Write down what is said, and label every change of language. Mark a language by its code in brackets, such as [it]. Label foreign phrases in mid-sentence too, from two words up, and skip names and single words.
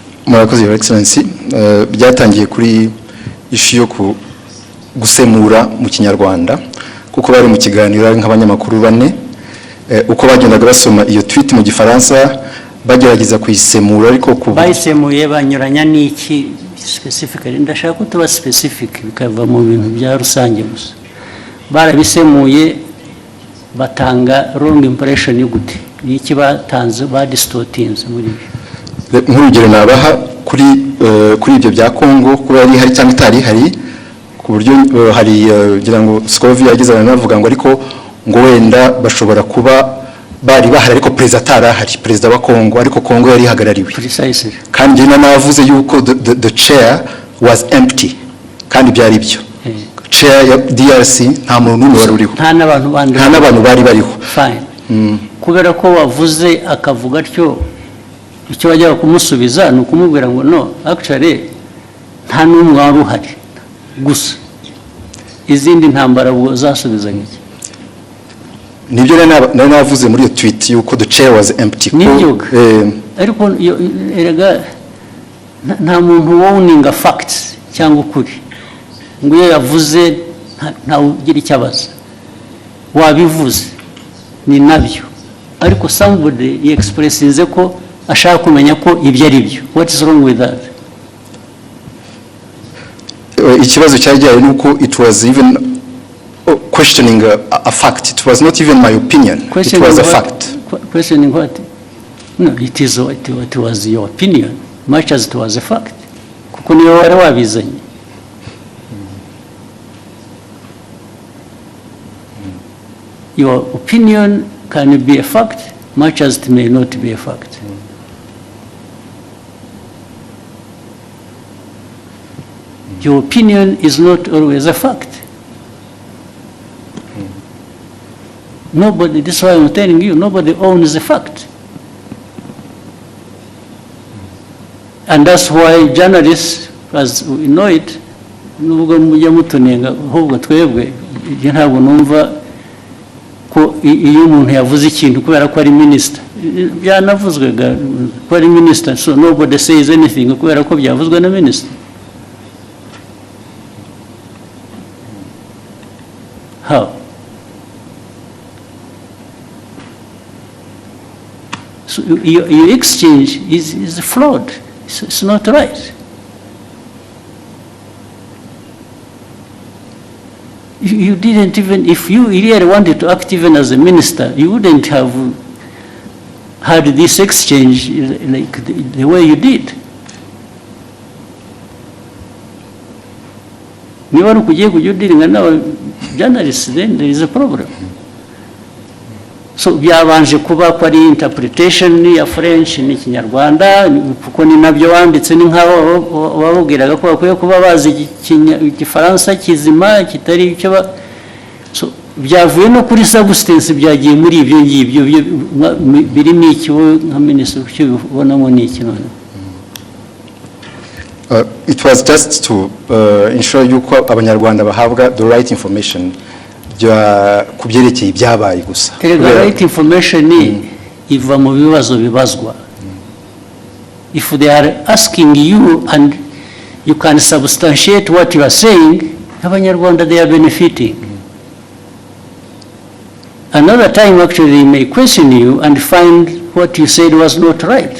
[rw] murakoze [en] Your Excellency. [rw] Byatangiye kuri ishu yo gusemura mu kinyarwanda kuko bari mu kiganiro nk'abanyamakuru bane uko bagendaga basoma iyo tweet mu gifaransa bagerageza kuyisemura ariko bayisemuye banyuranya n'iki specifically ndashaka ko tuba specific bikava mu bintu bya rusange gusa barabisemuye batanga [en] wrong impression [rw] y'ugute n'iki batanze distortinze muri nk'urugero nabaha kuri ibyo bya Kongo kuba yari hari cyangwa itari hari ku buryo hari gira ngo Scovia yagize navuga ngo ariko ngo wenda bashobora kuba bari bahari ariko president arahari president wa Kongo ariko Kongo yari hagarariwe [en] precisely [rw] kandi navuze yuko [en] the chair was empty [rw] kandi byari byo chair ya DRC nta muntu n'umwe wari uriho nta n'abantu bari bariho fine kubera ko wavuze akavuga atyo icyo bajya kumusubiza ni ukumubwira ngo [en] no actually [rw] nta n'umwe wari uhari gusa izindi ntambara ubwo zasubizanye iki nibyo nari navuze muri iyo tweet yuko [en] the chair was empty [rw] ariko erega nta muntu wowninga facts cyangwa ukuri ngo iyo yavuze ntawe ugira icyo abaza wabivuze ni nabyo ariko somebody expressinze ko ashaka kumenya ko ibyo ari byo [en] what is wrong with that [rw] ikibazo cyajyaye nuko [en] it was even questioning a fact. It was not even my opinion. It was a fact. Questioning what? No, it was your opinion, much as it was a fact. [rw] Kuko niyo wari wabizanye. [en] Your opinion can be a fact, much as it may not be a fact. Your opinion is not always a fact. Nobody, this is why I'm telling you, nobody owns the fact. And that's why journalists, as we know it, [rw] nubwo mujya mutunenga ahubwo twebwe ntabwo numva ko iyo umuntu yavuze ikintu kubera ko ari minister byanavuzwe ko ari minister, [en] so nobody says anything [rw] kubera ko byavuzwe na minister. [en] How? So your exchange is flawed. It's not right. You didn't even, if you really wanted to act even as a minister, you wouldn't have had this exchange like the way you did. If you are dealing with journalists, then there is a problem. [rw] So byabanje kuba ko ari interpretation ya French ni Kinyarwanda kuko ni nabyo wanditse ni nkaho wabubwiraga ko bakwiye kuba bazi Igifaransa kizima kitari icyo so byavuye no kuri substance byagiye muri ibyo ngibyo birimo iki nka minister cyo ubonamo ni iki none. [en] It was just to ensure [rw] yuko abanyarwanda bahabwa [en] the right information [rw] kubyerekeye ibyabaye gusa. [en] The right information [rw] iva mu bibazo bibazwa. [en] If they are asking you and you can substantiate what you are saying, abanyarwanda they are benefiting. Another time actually they may question you and find what you said was not right.